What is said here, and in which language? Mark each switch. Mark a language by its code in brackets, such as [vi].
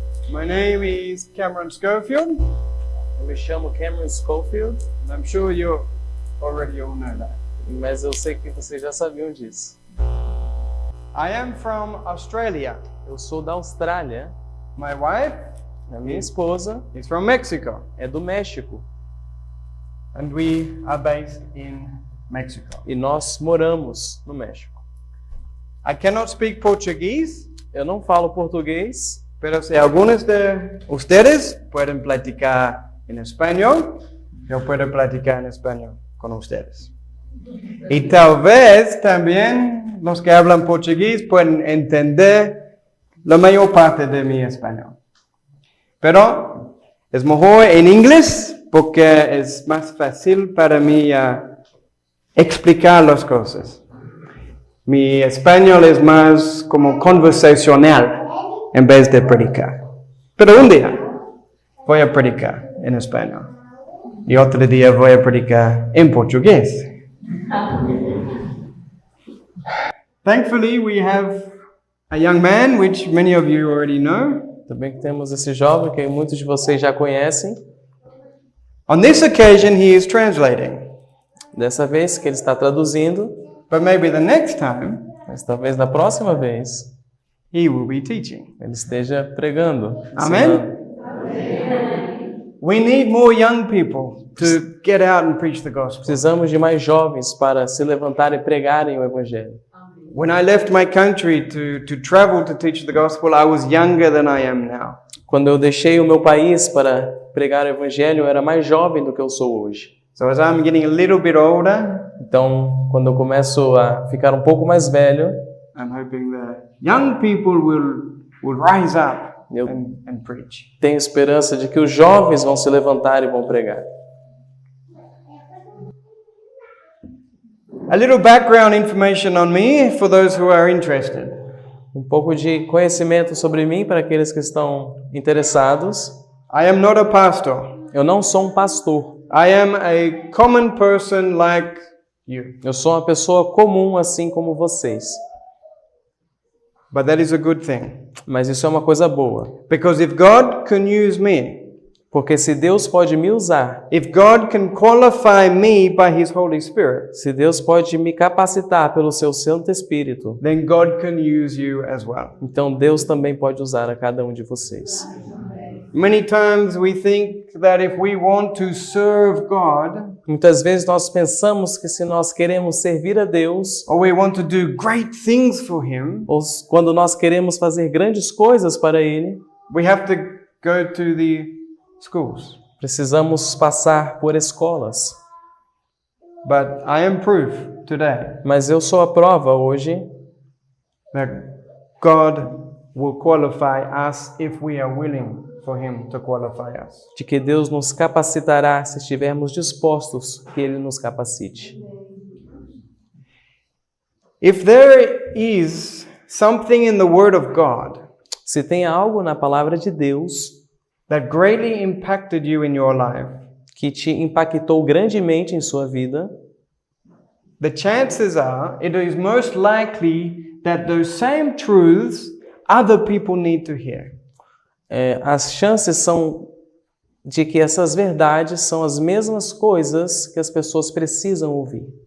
[en] My name is Cameron Schofield, [pt] Eu me chamo Cameron Schofield, [en] and I'm sure you already all know that. [pt] mas eu sei que vocês já sabiam disso. [en] I am from Australia. [pt] Eu sou da Austrália. [en] My wife [pt] A minha esposa [en] is from Mexico, [pt] é do México [en] and we are based in Mexico. [pt] e nós moramos no México. [en] I cannot speak Portuguese, [pt] Eu não falo português, [es] pero si algunos de ustedes pueden platicar en español, yo puedo platicar en español con ustedes. Y tal vez también los que hablan portugués pueden entender la mayor parte de mi español. Pero es mejor en inglés porque es más fácil para mí explicar las cosas. Mi español es más como conversacional en vez de predicar. Pero un día voy a predicar en español y otro día voy a predicar en portugués. [en] Thankfully, we have a young man, which many of you already know. [pt] também que temos esse jovem que muitos de vocês já conhecem. [en] On this occasion, he is translating. [pt] Dessa vez que ele está traduzindo, [en] But maybe the next time, [pt] mas talvez na próxima vez [en] he will be teaching. [pt] ele esteja pregando. [en] Amen? [pt] ensinando. [en] We need more young people to get out and preach the gospel. [pt] Precisamos de mais jovens para se levantarem e pregarem o evangelho. [en] When I left my country to travel to teach the gospel, I was younger than I am now. [pt] Quando eu deixei o meu país para pregar o evangelho, eu era mais jovem do que eu sou hoje. [en] So as I'm getting a little bit older, [pt] Então, quando eu começo a ficar um pouco mais velho, [en] I'm hoping the young people will rise up [pt] Eu- [en] and preach. [pt] tenho esperança de que os jovens vão se levantar e vão pregar. [en] A little background information on me for those who are interested. [pt] Um pouco de conhecimento sobre mim para aqueles que estão interessados. [en] I am not a pastor. [pt] Eu não sou um pastor. [en] I am a common person like you. [pt] Eu sou uma pessoa comum, assim como vocês. [en] But that is a good thing. [pt] Mas isso é uma coisa boa. [en] Because if God can use me, [pt] Porque se Deus pode me usar, [en] if God can qualify me by His Holy Spirit, [pt] se Deus pode me capacitar pelo seu Santo Espírito, [en] then God can use you as well. [pt] então Deus também pode usar a cada um de vocês. [en] Many times we think that if we want to serve God, [pt] Muitas vezes nós pensamos que se nós queremos servir a Deus, [en] or we want to do great things for Him, [pt] ou quando nós queremos fazer grandes coisas para Ele, [en] we have to go to the schools. [pt] precisamos passar por escolas. [en] But I am proof today [pt] Mas eu sou a prova hoje [en] that God will qualify us if we are willing for Him to qualify us. [pt] de que Deus nos capacitará se estivermos dispostos que Ele nos capacite. [en] If there is something in the Word of God [pt] Se tem algo na palavra de Deus [en] that greatly impacted you in your life, [pt] que te impactou grandemente em sua vida, [en] the chances are it is most likely that those same truths other people need to hear. [pt] as chances são de que essas verdades são as mesmas coisas que as pessoas precisam ouvir.